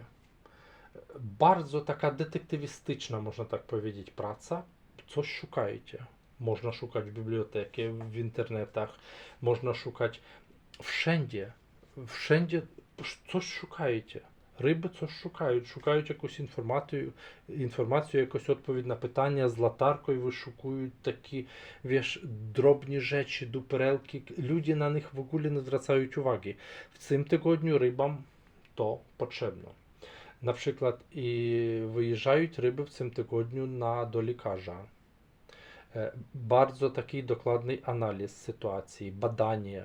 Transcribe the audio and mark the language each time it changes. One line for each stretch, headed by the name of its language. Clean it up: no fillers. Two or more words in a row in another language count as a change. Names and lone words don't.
Polish: Bardzo taka detektywistyczna, można tak powiedzieć, praca. Coś szukajcie. Można szukać w bibliotece, w internetach, można szukać wszędzie. Wszędzie coś szukajcie. Ryby coś
Ukrainian: шукають якусь інформацію, якусь відповідь на питання, з латаркою вишукують такі,
Polish: wiesz, drobні rzeczy, дуперелки. Ludzie na nich w ogóle nie zwracają uwagi. W tym tygodniu rybom to potrzebne. Na przykład i wyjeżdżają ryby w tym tygodniu do lekarza. Bardzo taki dokładny analiz sytuacji, badanie.